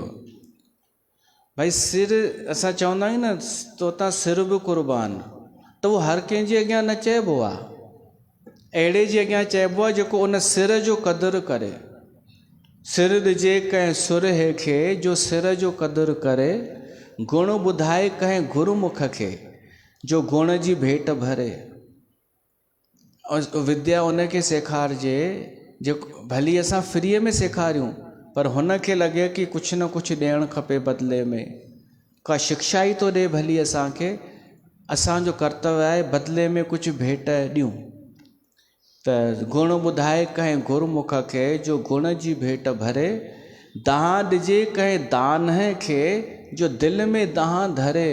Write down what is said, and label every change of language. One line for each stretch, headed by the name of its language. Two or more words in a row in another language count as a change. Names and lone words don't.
Sindhi: भाई सिर, असां चवंदा आहियूं न, तोता सिर बि क़ुर्बान, त उहो हर कंहिंजे अॻियां न चइबो आहे। अहिड़े जे अॻियां चइबो आहे जेको उन सिर जो क़दुरु करे। सिर ॾिजे कंहिं सुरहे खे, जो सिर जो क़दुरु करे। गुण ॿुधाए कंहिं गुरुमुख खे, जो गुण जी भेट भरे। और विद्या उनखे सेखारिजे जेको भली असां फ्रीअ में सेखारियूं, पर हुनखे लॻे कि कुझु न कुझु ॾियणु खपे बदिले में। का शिक्षा ई थो ॾे भली असांखे, असांजो कर्तव्य आहे बदिले में कुझु भेट ॾियूं। त गुण ॿुधाए कंहिं गुरुमुख खे, जो गुण जी भेट भरे। दाह ॾिजे कंहिं दान खे, जो दिलि में दाह धरे।